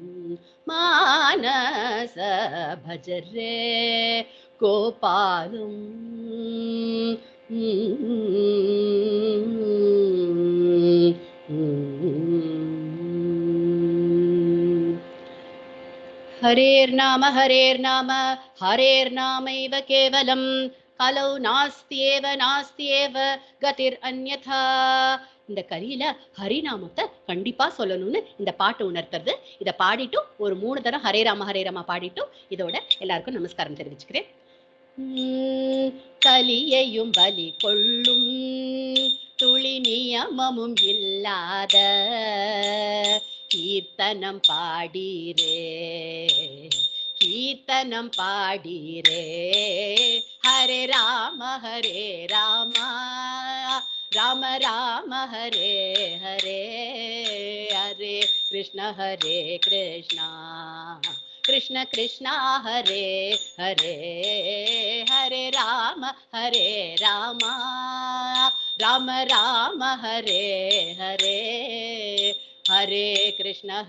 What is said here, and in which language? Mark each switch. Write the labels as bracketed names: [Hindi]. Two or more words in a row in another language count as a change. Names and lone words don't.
[Sanskrit] मानस भज रे गोपालं हरेर्नाम हरेर्नामैव केवलं कलौ नास्त्येव गतिர் अन्यथा. [Tamil] இந்த கலியில ஹரிநாமத்தை கண்டிப்பா சொல்லணும்னு இந்த பாட்டு உணர்த்துறது. இதை பாடிட்டு ஒரு 3 தரம் [Sanskrit] हरे राम [Tamil] பாடிட்டு இதோட எல்லாருக்கும் நமஸ்காரம் தெரிவிச்சுக்கிறேன். கலியையும் பலி கொள்ளும் துளி நியமமும் இல்லாத கீர்த்தனம் பாடீரே [Sanskrit] हरे राम राम राम हरे हरे हरे कृष्ण कृष्ण कृष्ण हरे हरे हरे राम राम राम हरे हरे हरे कृष्ण